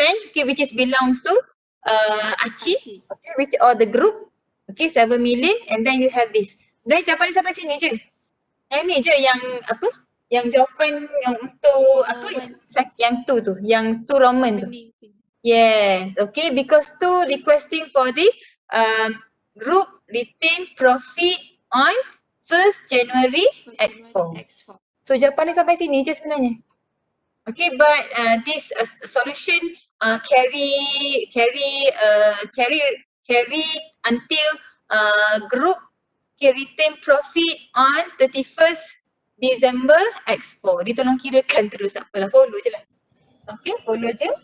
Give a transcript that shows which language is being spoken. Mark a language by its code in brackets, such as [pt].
[en] Okay, which is belongs to Aci. Okay, which or the group. Okay, 7 million and then you have this. [ms] Dan jawapan ni sampai sini je. Yang ni je yang apa? Yang jawapan yang untuk apa? Yang tu, yang tu Roman tu. [en] Yes, okay, because tu requesting for the group retain profit on 1st January Expo. [ms] So jawapan ni sampai sini je sebenarnya. [en] Okay, but this solution carry until group retain profit on 31st December Expo. [ms] Dia tolong kirakan terus, tak apalah, follow je lah. Okay, follow je.